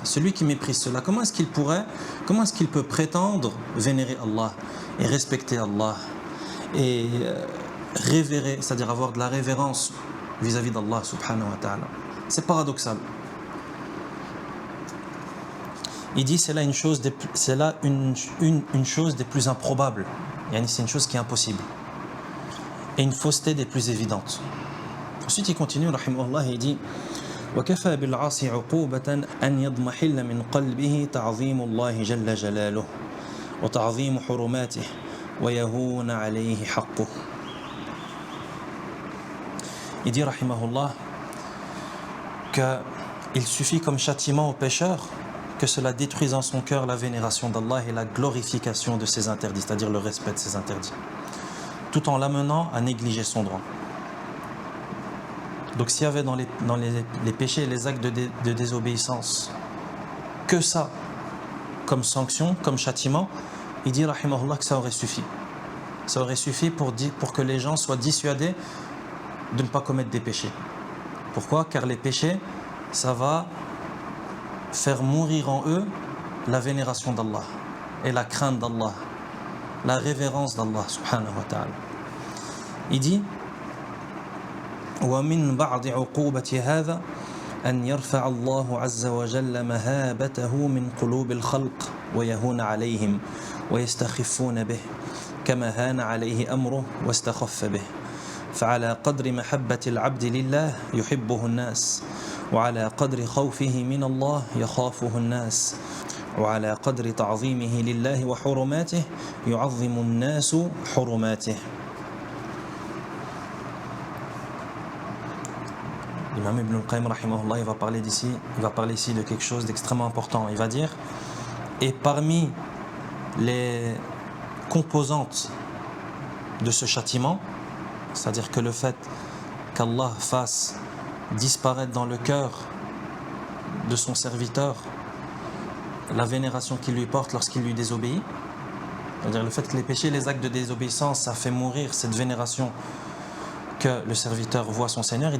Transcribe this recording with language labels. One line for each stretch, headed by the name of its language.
French: Celui qui méprise cela, comment est-ce qu'il peut prétendre vénérer Allah et respecter Allah et révérer, c'est-à-dire avoir de la révérence vis-à-vis d'Allah subhanahu wa ta'ala. C'est paradoxal. Il dit c'est là une chose des plus improbables. C'est une chose qui est impossible. Et une fausseté des plus évidentes. Ensuite il continue, rahimahullah, et il dit
Arabic: وكفى بالعاصي عقوبة أن يضمحل من قلبه تعظيم الله جل جلاله وتعظيم حرماته ويهون عليه حقه.
French: Il dit rahimahullah qu'il suffit comme châtiment au pécheur que cela détruise en son cœur la vénération d'Allah et la glorification de ses interdits, c'est-à-dire le respect de ses interdits, tout en l'amenant à négliger son droit. Donc s'il y avait dans les péchés et les actes de désobéissance que ça comme sanction, comme châtiment, il dit rahimahullah que ça aurait suffi. Ça aurait suffi pour que les gens soient dissuadés de ne pas commettre des péchés. Pourquoi ? Car les péchés, ça va faire mourir en eux la vénération d'Allah et la crainte d'Allah, la révérence d'Allah subhanahu wa ta'ala. Il dit
Arabic: ومن بعض عقوبة هذا أن يرفع الله عز وجل مهابته من قلوب الخلق ويهون عليهم ويستخفون به كما هان عليه أمره واستخف به فعلى قدر محبة العبد لله يحبه الناس وعلى قدر خوفه من الله يخافه الناس وعلى قدر تعظيمه لله وحرماته يعظم الناس حرماته.
French: l'imam Ibn al-Qayyim rahimahullah, il va parler ici de quelque chose d'extrêmement important. Il va dire, et parmi les composantes de ce châtiment, c'est-à-dire que le fait qu'Allah fasse disparaître dans le cœur de son serviteur la vénération qu'il lui porte lorsqu'il lui désobéit, c'est-à-dire le fait que les péchés, les actes de désobéissance, ça fait mourir cette vénération que le serviteur voit son Seigneur.